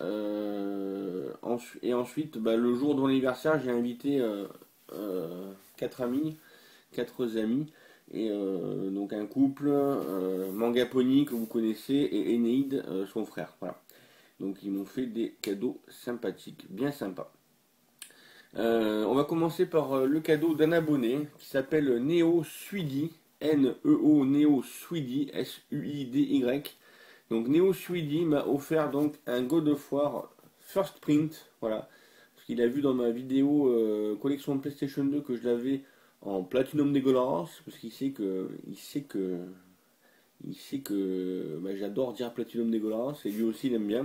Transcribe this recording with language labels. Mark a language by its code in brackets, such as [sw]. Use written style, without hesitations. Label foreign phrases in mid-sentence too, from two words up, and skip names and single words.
[fr] Et ensuite, bah, le jour de mon anniversaire, j'ai invité quatre amis, quatre amis. Et donc un couple, Mangaponi que vous connaissez, et Eneid, son frère. Voilà. Donc ils m'ont fait des cadeaux sympathiques, bien sympas. On va commencer par le cadeau d'un abonné qui s'appelle Neo Suidi, N-E-O Neo Suidi, S-U-I-D-Y. Donc Neo Suidi m'a offert donc un God of War [en] First Print, [fr] voilà, parce qu'il a vu dans ma vidéo collection de PlayStation 2 que je l'avais en Platinum dégueulasse, parce qu'il sait que bah, j'adore dire Platinum dégueulasse et lui aussi il aime bien.